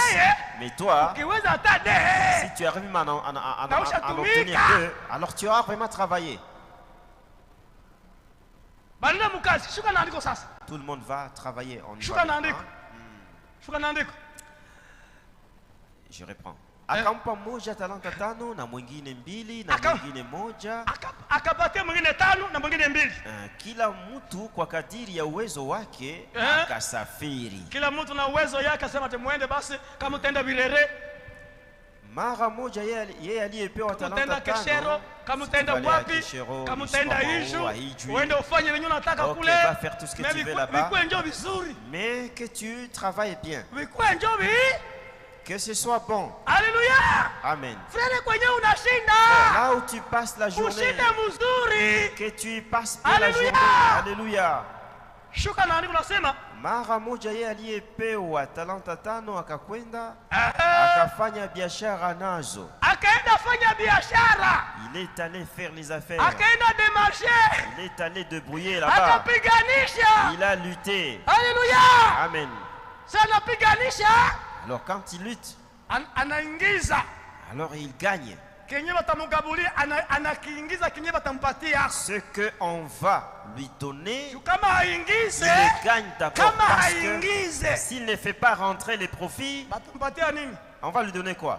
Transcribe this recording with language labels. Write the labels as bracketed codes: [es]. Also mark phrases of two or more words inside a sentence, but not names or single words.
[fr] Mais toi, si tu arrives à en obtenir 2, alors tu auras vraiment travaillé. Tout le monde va travailler. Je reprends. [sw] Akampa moja talanta 5 na mwingine 2 na mwingine 1. Akapatia mwingine 5 na mwingine 2. Kila mtu kwa kadiri ya uwezo wake akasafiri. Kila mtu na uwezo yake, asema muende basi, kama utaenda Birere mara moja, yeye aliyepewa talanta 5, kama utaenda wapi, kama utaenda Iju, uende ufanye venye unataka kule. [fr] Va faire tout ce que tu veux là-bas. Mais que tu travailles bien. Que ce soit bon. Alléluia. Amen. Frère, [sw] kwenye unashinda, [fr] là où tu passes la journée, que tu y passes bien la journée. Alléluia. [sw] Shuka na andiko nasema, mara moja yeye aliyepewa talanta 5 akakwenda akafanya biashara nazo. Akaenda fanya biashara. [fr] Il est allé faire les affaires. [sw] Akaenda démarcher. [fr] Il est allé débrouiller là-bas. [sw] Akapiganisha. [fr] Il a lutté. Alléluia. Amen. [sw] Sana piganisha. [fr] Alors quand il lutte, [sw] anaingiza. [fr] Alors il gagne. Ce qu'on va lui donner, il gagne d'abord. Parce que s'il ne fait pas rentrer les profits, on va lui donner quoi?